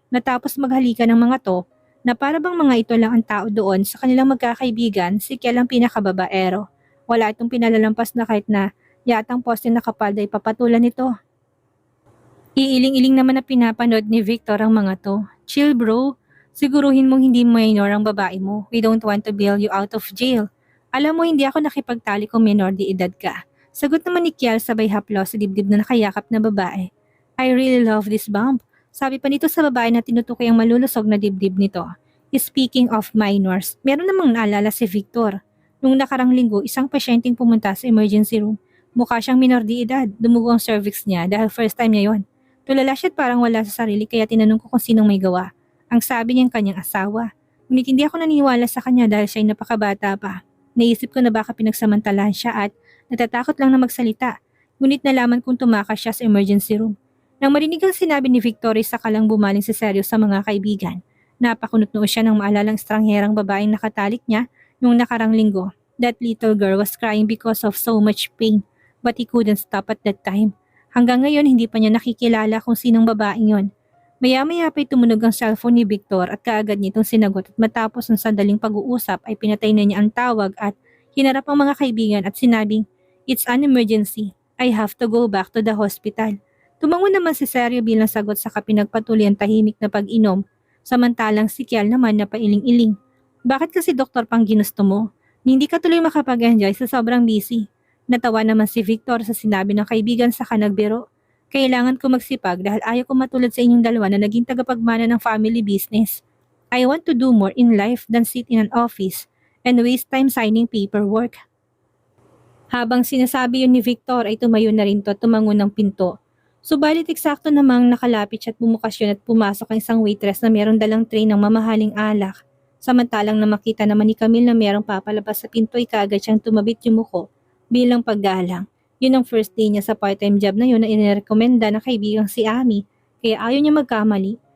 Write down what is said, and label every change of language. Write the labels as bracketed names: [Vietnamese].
[Filipino] Natapos maghalikan ng mga to, na para bang mga ito lang ang tao doon sa kanilang magkakaibigan, si Kiel ang pinakababaero. Wala itong pinalalampas na kahit na yatang poste na kapal ay papatulan nito. Iiling-iling naman na pinapanood ni Victor ang mga to. Chill bro, siguruhin mong hindi minor ang babae mo. [English] We don't want to bail you out of jail. [Filipino] Alam mo hindi ako nakipagtali kung minor di edad ka. Sagot naman ni Kiel sabay haplos sa dibdib na nakayakap na babae. I really love this bump. Sabi pa nito sa babae na tinutukoy ang malulusog na dibdib nito. Speaking of minors, meron namang naalala si Victor. Nung nakarang linggo, isang pasyenteng pumunta sa emergency room. Mukha siyang minor di edad, dumugo ang cervix niya dahil first time niya yon. Tulala siya at parang wala sa sarili kaya tinanong ko kung sinong may gawa. Ang sabi niyang kanyang asawa. Ngunit hindi ako naniniwala sa kanya dahil siya ay napakabata pa. Naisip ko na baka pinagsamantalahan siya at natatakot lang na magsalita. Ngunit nalaman kong tumakas siya sa emergency room. Nang marinig ang sinabi ni Victoria sa kalang bumaling si Sergio sa mga kaibigan. Napakunot noo siya ng maalalang estrangherang babaeng nakatalik niya nung nakarang linggo. [English] That little girl was crying because of so much pain, but he couldn't stop at that time. [Filipino] Hanggang ngayon hindi pa niya nakikilala kung sinong babaeng yon. Maya-maya pa'y tumunog ang cellphone ni Victor at kaagad nitong sinagot at matapos ng sandaling pag-uusap ay pinatay na niya ang tawag at hinarap ang mga kaibigan at sinabing, It's an emergency. [English] I have to go back to the hospital. [Filipino] Tumango naman si Sergio bilang sagot sa kapinagpatuloy ang tahimik na pag-inom, samantalang si Kiel naman na pailing-iling. Bakit kasi doktor pang ginusto mo? Hindi ka tuloy makapag-enjoy sa sobrang busy. Natawa naman si Victor sa sinabi ng kaibigan sa nagbiro. Kailangan ko magsipag dahil ayaw ko matulad sa inyong dalawa na naging tagapagmana ng family business. [English] I want to do more in life than sit in an office and waste time signing paperwork. [Filipino] Habang sinasabi yun ni Victor ay tumayo na rin to at tumango ng pinto. Subalit eksakto namang nakalapit siya at bumukas yun at pumasok ang isang waitress na mayroong dalang tray ng mamahaling alak. Samantalang na makita naman ni Camille na mayroong papalabas sa pinto ay kaagad siyang tumabit yumuko. Bilang paggalang, yun ang first day niya sa part-time job na yun na inirekomenda na kaibigang si Ami, kaya ayaw niya magkamali.